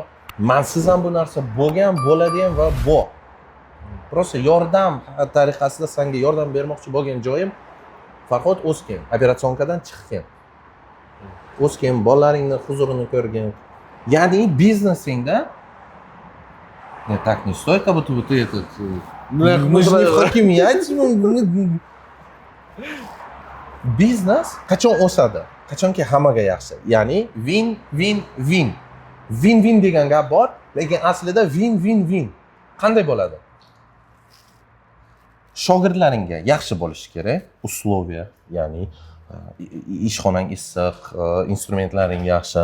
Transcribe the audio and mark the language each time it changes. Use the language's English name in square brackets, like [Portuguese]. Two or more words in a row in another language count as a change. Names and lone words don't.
[Uzbek] Mensiz ham bu narsa bo'lgan, bo'ladi ham va bor. Просто yordam tariqasida senga yordam bermoqchi bo'lgan joyim Farhod o'sgan, operatsionkadan chiqqan. O'sgan, bolalaringni huzurini ko'rgan. Ya'ni biznesingda [Russian] так не стоит, как будто ты этот мы же не в hokimiyat. [Uzbek] Biznes qachon o'sadi? Qachonki hammaga yaxshi. Ya'ni win-win-win. Win-win degan gap bor, lekin aslida win-win-win. Qanday bo'ladi? Shogirdlaringga yaxshi bo'lishi kerak, условия, ya'ni ishxonang issiq, instrumentlaring yaxshi.